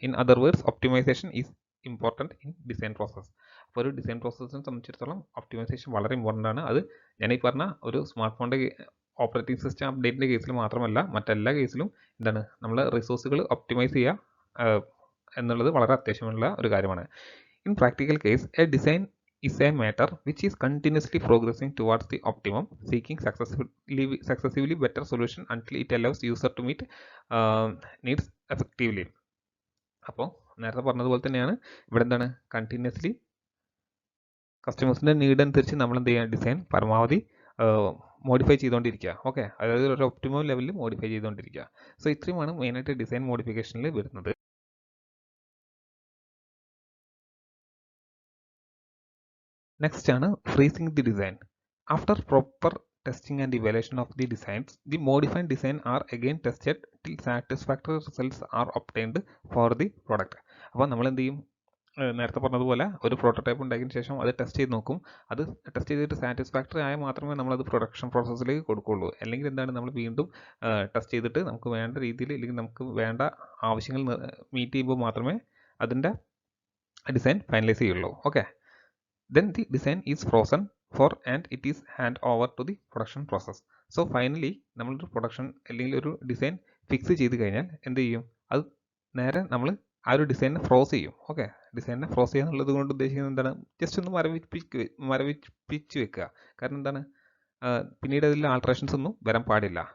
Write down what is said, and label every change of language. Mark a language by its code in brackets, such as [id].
[en] In other words, optimization is important in design process. [ml] അപ്പോൾ ഒരു design പ്രോസസ്സിനെ സംബന്ധിച്ചിടത്തോളം optimisation വളരെ ഇമ്പോർട്ടൻ്റ് ആണ്. അത് ഞാൻ ഈ പറഞ്ഞ ഒരു സ്മാർട്ട് ഫോണിൻ്റെ ഓപ്പറേറ്റിംഗ് സിസ്റ്റം അപ്ഡേറ്റിൻ്റെ കേസിൽ മാത്രമല്ല, മറ്റെല്ലാ കേസിലും എന്താണ് നമ്മൾ റിസോഴ്സുകൾ ഒപ്റ്റിമൈസ് ചെയ്യുക എന്നുള്ളത് വളരെ അത്യാവശ്യമുള്ള ഒരു കാര്യമാണ്. [en] In practical case, a design is a matter which is continuously progressing towards the optimum, seeking successively better solution until it allows user to meet needs effectively. [ml] അപ്പോൾ നേരത്തെ പറഞ്ഞതുപോലെ തന്നെയാണ് ഇവിടെ എന്താണ്, കണ്ടിന്യൂസ്ലി കസ്റ്റമേഴ്സിൻ്റെ നീഡ് അനുസരിച്ച് നമ്മൾ എന്ത് ചെയ്യുക, ഡിസൈൻ പരമാവധി മോഡിഫൈ ചെയ്തുകൊണ്ടിരിക്കുക. ഓക്കെ, അതായത് ഒരു ഒപ്റ്റിമം ലെവലിൽ മോഡിഫൈ ചെയ്തുകൊണ്ടിരിക്കുക. സോ ഇത്രയുമാണ് മെയിനായിട്ട് ഡിസൈൻ മോഡിഫിക്കേഷനിൽ വരുന്നത്. [en] Next ആണ് freezing the design. After proper testing and evaluation of the designs, the modified design are again tested till satisfactory results are obtained for the product. [ml] അപ്പോൾ നമ്മൾ എന്ത് ചെയ്യും, നേരത്തെ പറഞ്ഞതുപോലെ ഒരു പ്രോട്ടോടൈപ്പ് ഉണ്ടാക്കിയതിന് ശേഷം അത് ടെസ്റ്റ് ചെയ്ത് നോക്കും. അത് ടെസ്റ്റ് ചെയ്തിട്ട് സാറ്റിസ്ഫാക്ടറി ആയാൽ മാത്രമേ നമ്മളത് പ്രൊഡക്ഷൻ പ്രോസസ്സിലേക്ക് കൊടുക്കുകയുള്ളൂ. അല്ലെങ്കിൽ എന്താണ്, നമ്മൾ വീണ്ടും ടെസ്റ്റ് ചെയ്തിട്ട് നമുക്ക് വേണ്ട രീതിയിൽ അല്ലെങ്കിൽ നമുക്ക് വേണ്ട ആവശ്യങ്ങൾ മീറ്റ് ചെയ്യുമ്പോൾ മാത്രമേ അതിൻ്റെ ഡിസൈൻ ഫൈനലൈസ് ചെയ്യുള്ളൂ. [en] Okay, then the design is frozen for and it is hand over to the production process. So finally [ml] നമ്മളൊരു പ്രൊഡക്ഷൻ അല്ലെങ്കിൽ ഒരു ഡിസൈൻ ഫിക്സ് ചെയ്ത് കഴിഞ്ഞാൽ എന്ത് ചെയ്യും, അത് നേരെ നമ്മൾ ആ ഒരു ഡിസൈനെ ഫ്രോസ് ചെയ്യും. ഓക്കെ, ഡിസൈനെ ഫ്രോസ് ചെയ്യുക എന്നുള്ളത് കൊണ്ട് ഉദ്ദേശിക്കുന്നത് എന്താണ്, ജസ്റ്റ് ഒന്ന് മരവിപ്പിച്ച് വെക്കുക. കാരണം എന്താണ്, പിന്നീട് അതിൽ ആൾട്രേഷൻസ് ഒന്നും വരാൻ പാടില്ല.